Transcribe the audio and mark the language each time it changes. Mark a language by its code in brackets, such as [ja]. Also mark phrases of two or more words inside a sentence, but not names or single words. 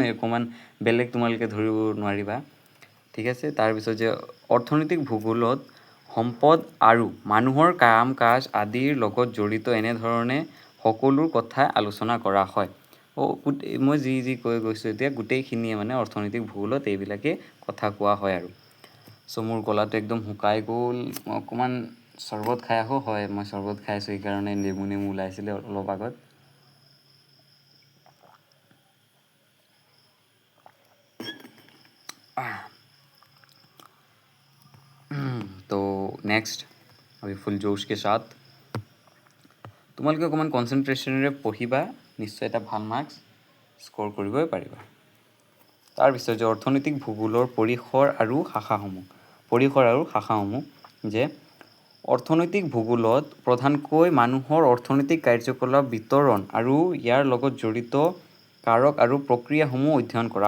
[as] অকণমান বেলেগ তোমালোকে ধৰিব নোৱাৰিবা ঠিক আছে তাৰপিছত যে অৰ্থনৈতিক ভূগোলত সম্পদ আৰু মানুহৰ কাম কাজ আদিৰ লগত জড়িত এনেধৰণে সকলো কথা আলোচনা কৰা হয় মই যি কৈ গৈছোঁ এতিয়া গোটেইখিনিয়ে মানে অৰ্থনৈতিক ভূগোলত এইবিলাকে কথা কোৱা হয় আৰু চ' মোৰ গলাটো একদম শুকাই গ'ল মই অকণমান চৰ্বত খাই আহোঁ হয় মই চৰ্বত খাই আছোঁ সেইকাৰণে নেমু ওলাইছিলে অলপ আগত [hi] तो नेक्स्ट अभी फुल जोश के साथ [as] তোমালোকে অকণমান কনচেনট্ৰেশ্যনেৰে পঢ়িবা নিশ্চয় এটা ভাল মাৰ্কছ স্ক'ৰ কৰিবই পাৰিবা তাৰপিছত যে অৰ্থনৈতিক ভূগোলৰ পৰিসৰ আৰু শাখাসমূহ যে অৰ্থনৈতিক ভূগোলত প্ৰধানকৈ মানুহৰ অৰ্থনৈতিক কাৰ্যকলাপ বিতৰণ আৰু ইয়াৰ লগত জড়িত কাৰক আৰু প্ৰক্ৰিয়াসমূহ অধ্যয়ন কৰা